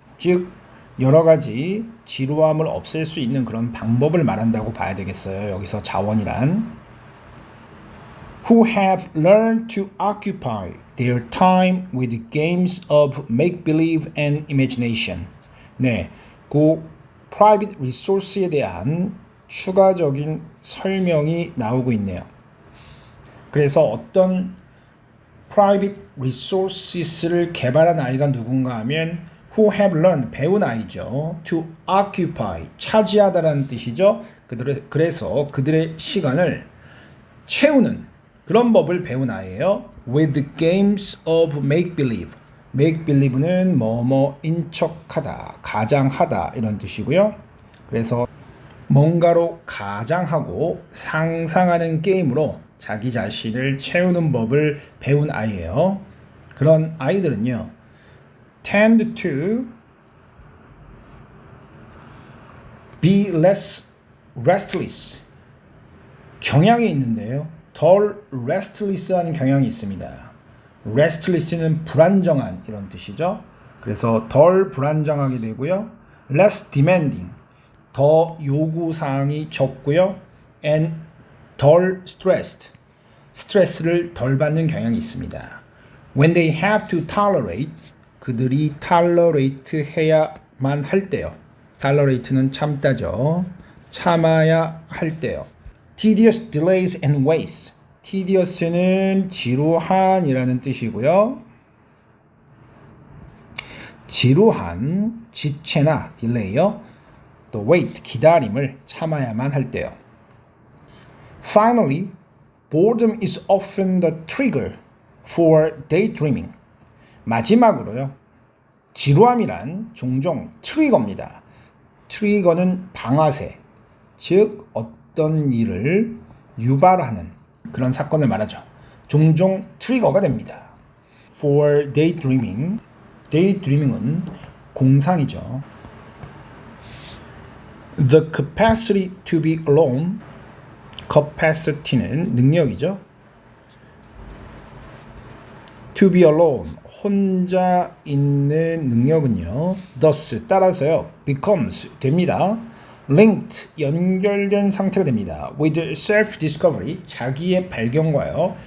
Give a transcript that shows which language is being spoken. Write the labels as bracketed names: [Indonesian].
[Korean] 즉 여러 가지 지루함을 없앨 수 있는 그런 방법을 말한다고 봐야 되겠어요. 여기서 자원이란 [English] who have learned to occupy their time with games of make-believe and imagination. [Korean] 네, 그 private resource에 대한 추가적인 설명이 나오고 있네요. 그래서 어떤 private resources를 개발한 아이가 누군가 하면 [English] who have learned, [Korean] 배운 아이죠. [English] to occupy, [Korean] 차지하다라는 뜻이죠. 그래서 그들의 시간을 채우는 그런 법을 배운 아이예요. [English] with games of make-believe. [Korean] make-believe는 뭐뭐인 척하다, 가장하다 이런 뜻이고요. 그래서 뭔가로 가장하고 상상하는 게임으로 자기 자신을 채우는 법을 배운 아이예요. 그런 아이들은요. [English] tend to be less restless. [Korean] 경향이 있는데요. 덜 restless한 경향이 있습니다. restless는 불안정한 이런 뜻이죠. 그래서 덜 불안정하게 되고요. [English] less demanding, [Korean] 더 요구사항이 적고요. and 덜 stressed, 스트레스를 덜 받는 경향이 있습니다. [English] when they have to tolerate, [Korean] 그들이 tolerate 해야만 할 때요. tolerate는 참다죠. 참아야 할 때요. [English] tedious delays and waits. [Korean] tedious는 지루한이라는 뜻이고요. 지루한, 지체나 딜레이요. 또 wait, 기다림을 참아야만 할 때요. [English] Finally, boredom is often the trigger for daydreaming. [Korean] 마지막으로요. 지루함이란 종종 트리거입니다. 트리거는 방아쇠, 즉 어떤 일을 유발하는 그런 사건을 말하죠. 종종 트리거가 됩니다. [English] For daydreaming, daydreaming은 공상이죠. The capacity to be alone, capacity는 능력이죠. To be alone, [Korean] 혼자 있는 능력은요. thus, 따라서요. becomes, 됩니다. linked, 연결된 상태가 됩니다. [English] with self-discovery, [Korean] 자기의 발견과요.